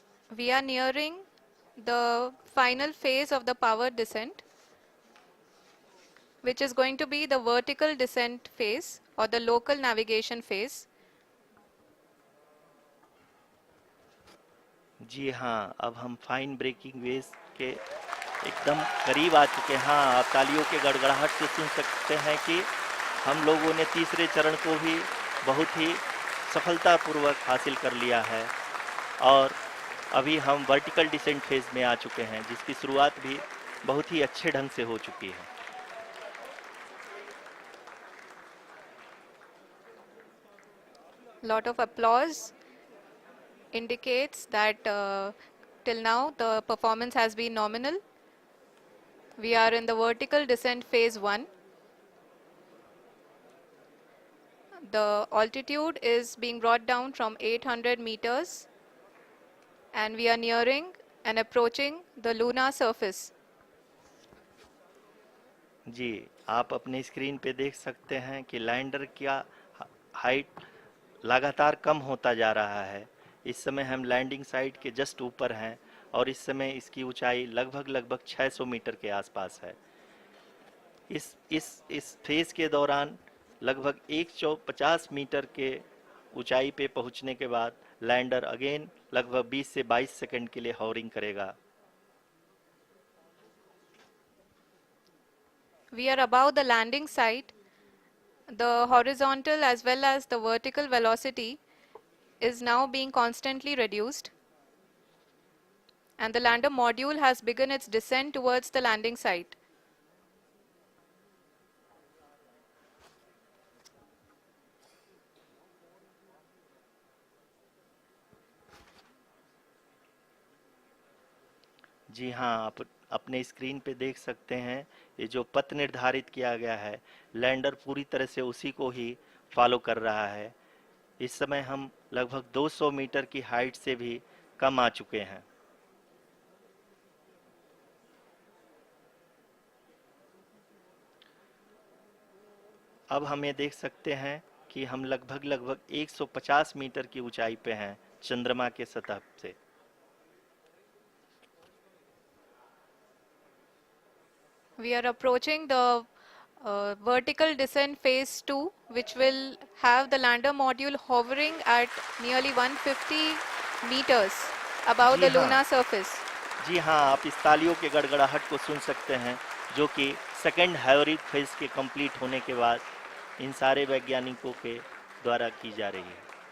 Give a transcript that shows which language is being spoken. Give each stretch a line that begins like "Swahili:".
English: We are nearing the final phase of the power descent, which is going to be the vertical descent phase or the local navigation phase.
Hindi: जी हाँ, अब हम fine breaking waves के एकदम करीब आ चुके हैं। हाँ, आप तालियों के गड़गड़ाहट से सुन सकते हैं कि हम लोगों ने तीसरे चरण को भी बहुत ही सफलतापूर्वक हासिल कर लिया है और अभी हम वर्टिकल डिसेंट फेज में आ चुके हैं, जिसकी शुरुआत भी बहुत ही अच्छे ढंग से हो चुकी है।
English: Lot of applause indicates that till now the performance has been nominal. We are in the vertical descent phase 1. The altitude is being brought down from 800 meters and we are nearing and approaching the lunar surface.
Hindi: जी, आप अपने screen पे देख सकते हैं कि lander का height लगातार कम होता जा रहा है। इस समय हम लैंडिंग साइट के जस्ट ऊपर हैं और इस समय इसकी ऊंचाई लगभग 600 मीटर के आसपास है। इस फेज के दौरान लगभग 150 मीटर के ऊंचाई पे पहुंचने के बाद लैंडर अगेन लगभग 20 से 22 सेकंड के लिए हॉवरिंग करेगा।
English: We are above the landing site. The horizontal as well as the vertical velocity is now being constantly reduced. And the lander module has begun its descent towards the landing site.
Hindi: जी हाँ, आप अपने screen पे देख सकते हैं ये जो पथ निर्धारित किया गया है, लैंडर पूरी तरह से उसी को ही फॉलो कर रहा है। इस समय हम लगभग 200 मीटर की हाइट से भी कम आ चुके हैं। अब हम ये देख सकते हैं कि हम लगभग 150 मीटर की ऊंचाई पे हैं चंद्रमा के सतह से।
English: We are approaching the vertical descent phase 2, which will have the lander module hovering at nearly 150 meters above
Hindi: ji
English: the
Hindi: हाँ,
English: lunar surface.
Hindi: जी हाँ, आप इस तालियों के गड़गड़ाहट को सुन सकते हैं, जो कि सेकंड हाइवरिक फेज के कंप्लीट होने के बाद इन सारे वैज्ञानिकों के द्वारा की जा रही है।